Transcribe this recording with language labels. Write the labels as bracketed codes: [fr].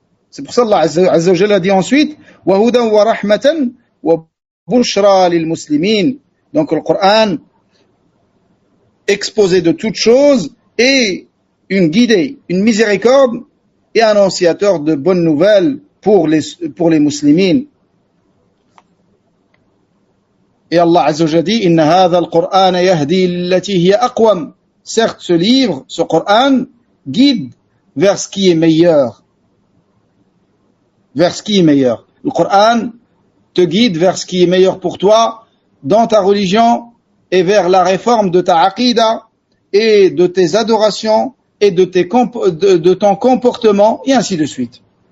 [fr] C'est pour ça qu'Allah Azza wa Jalla dit ensuite [ar] وَهُدًى وَرَحْمَةً وَبُشْرَى لِلْمُسْلِمِينَ. [fr] Donc le Coran, exposé de toutes choses, et une guidée, une miséricorde, et annonciateur de bonnes nouvelles pour les musulmans. Et Allah Azza wa Jalla dit [ar] إِنَّ هَذَا الْقُرْآنَ يَهْدِي لِلَّتِي هِيَ أَقْوَمُ. [fr] Certes, ce livre, ce Coran, guide vers ce qui est meilleur. Vers ce qui est meilleur. Le Coran te guide vers ce qui est meilleur pour toi, dans ta religion, et vers la réforme de ta aqida, et de tes adorations, et de ton comportement, et ainsi de suite.